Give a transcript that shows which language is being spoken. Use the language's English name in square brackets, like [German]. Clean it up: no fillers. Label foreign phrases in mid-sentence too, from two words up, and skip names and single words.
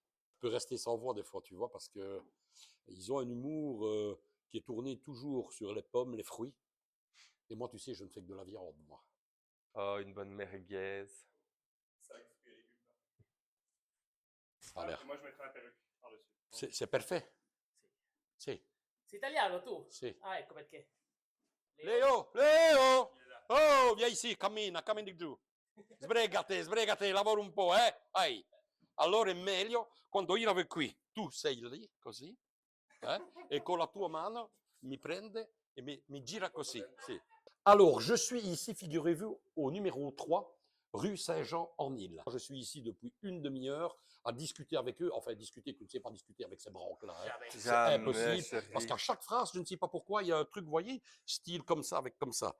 [French] je peux rester sans voix des fois, tu vois, parce que ils ont un humour qui est tourné toujours sur les pommes, les fruits. Et moi, tu sais, je ne fais que de la viande, moi. Oh, une bonne merguez. C'est vrai que fruits et légumes. Ça a l'air. Moi, je mettrais la perruque par-dessus. C'est parfait. [Italian] Sì. Sei italiano tu? Sì. Ah, ecco perché. Leo! Leo! Oh, vieni ici, cammina di giù. Sbrigati, lavora un po', Vai. Allora è meglio quando io ero qui. Tu sei lì, così, e con la tua mano mi prende et mi gira così. Sì. [French] Alors, je suis ici, figurez-vous, au numéro 3 rue Saint-Jean-en-Île. Je suis ici depuis une demi-heure à discuter avec eux. Enfin, discuter, tu ne sais pas discuter avec ces branques-là. Hein. C'est Jamais, impossible. chérie. Parce qu'à chaque phrase, je ne sais pas pourquoi, il y a un truc, vous voyez, style comme ça, avec comme ça.